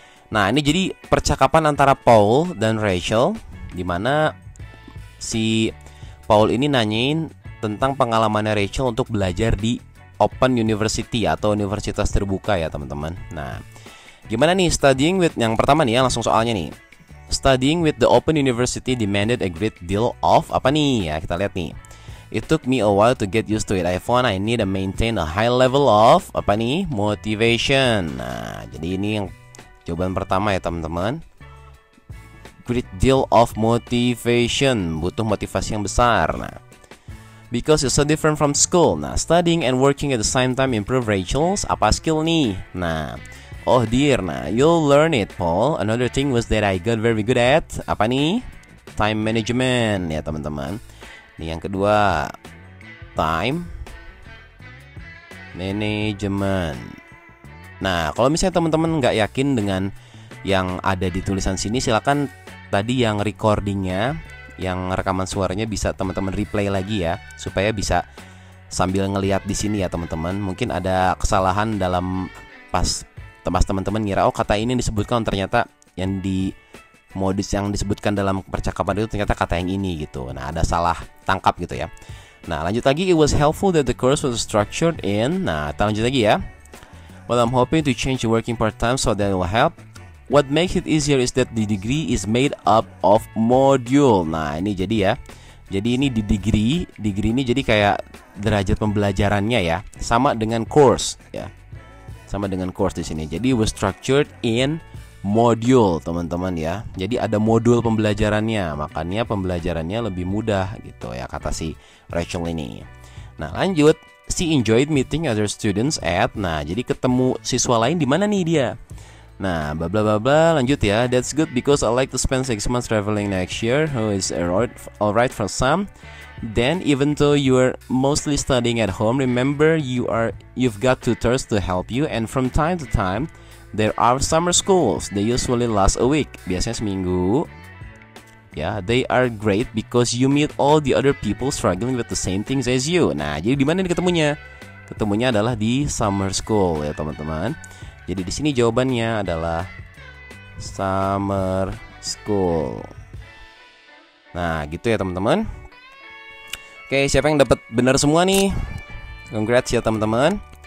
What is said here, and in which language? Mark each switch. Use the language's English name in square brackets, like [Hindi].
[Indonesian] Nah, ini jadi percakapan antara Paul dan Rachel, dimana si Paul ini nanyain tentang pengalamannya Rachel untuk belajar di Open University atau universitas terbuka ya teman-teman. Nah, gimana nih studying with, yang pertama nih ya langsung soalnya nih. [English] Studying with the Open University demanded a great deal of [Indonesian] apa nih ya, kita lihat nih. [English] It took me a while to get used to it. I found I need to maintain a high level of [Indonesian] apa nih, [English] motivation. [Indonesian] Nah, jadi ini yang jawaban pertama ya teman-teman. [English] Great deal of motivation, [Indonesian] butuh motivasi yang besar. [English] Nah, because it's so different from school. Nah, studying and working at the same time improve Rachel's apa skill nih. Nah, oh dear, nah you'll learn it, Paul. Another thing was that I got very good at [Indonesian] apa nih, [English] time management ya teman-teman. [Indonesian] Nih yang kedua, time management. Nah, kalau misalnya teman-teman nggak yakin dengan yang ada di tulisan sini, silakan tadi yang recordingnya, yang rekaman suaranya bisa teman-teman replay lagi ya, supaya bisa sambil ngelihat di sini ya teman-teman. Mungkin ada kesalahan dalam pas teman-teman ngira oh kata ini disebutkan, ternyata yang di modus yang disebutkan dalam percakapan itu ternyata kata yang ini gitu. Nah, ada salah tangkap gitu ya. Nah, lanjut lagi, [English] it was helpful that the course was structured in. [Indonesian] Nah, kita lanjut lagi ya. [English] Well, I'm hoping to change the working part-time so that will help. What makes it easier is that the degree is made up of module. [Indonesian] Nah, ini jadi ya. Jadi ini di degree ini jadi kayak derajat pembelajarannya ya. Sama dengan course ya. Sama dengan course di sini. Jadi [English] was structured in module, [Indonesian] teman-teman ya. Jadi ada modul pembelajarannya, makanya pembelajarannya lebih mudah gitu ya, kata si Rachel ini. Nah, lanjut. [English] She enjoyed meeting other students at. [Indonesian] Nah, jadi ketemu siswa lain di mana nih dia? Nah, bla bla bla bla. Lanjut ya. [English] That's good because I like to spend 6 months traveling next year. Oh, it's alright for some. Then, even though you are mostly studying at home, remember you've got tutors to help you, and from time to time there are summer schools. They usually last a week. [Indonesian] Biasanya seminggu. [English] Ya, they are great because you meet all the other people struggling with the same things as you. [Indonesian] Nah, jadi di mana nih ketemunya? Ketemunya adalah di summer school ya, teman-teman. Jadi di sini jawabannya adalah summer school. Nah, gitu ya, teman-teman. Oke, siapa yang dapat benar semua nih? Congrats ya teman-teman.